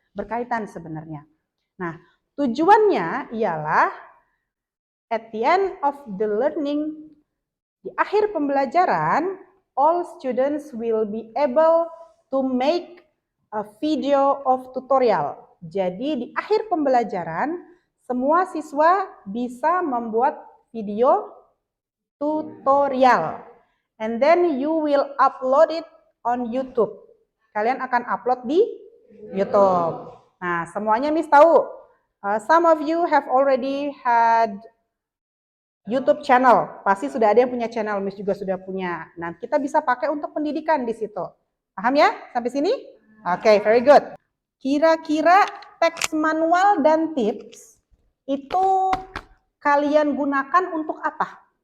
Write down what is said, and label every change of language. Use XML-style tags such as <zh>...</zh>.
<id>Berkaitan sebenarnya. Nah, tujuannya ialah</id> <en>at the end of the learning,</en> <id>di akhir pembelajaran,</id> <en>all students will be able to make a video of tutorial.</en> <id>Jadi di akhir pembelajaran, semua siswa bisa membuat video tutorial.</id> <en>And then you will upload it on YouTube.</en> <id>Kalian akan upload di YouTube. Nah, semuanya Miss tahu.</id> <en>Some of you have already had YouTube channel.</en> <id>Pasti sudah ada yang punya channel, Miss juga sudah punya. Nah, kita bisa pakai untuk pendidikan di situ. Paham ya? Sampai sini? Oke, very good. Kira-kira teks manual dan tips itu kalian gunakan untuk apa?</id>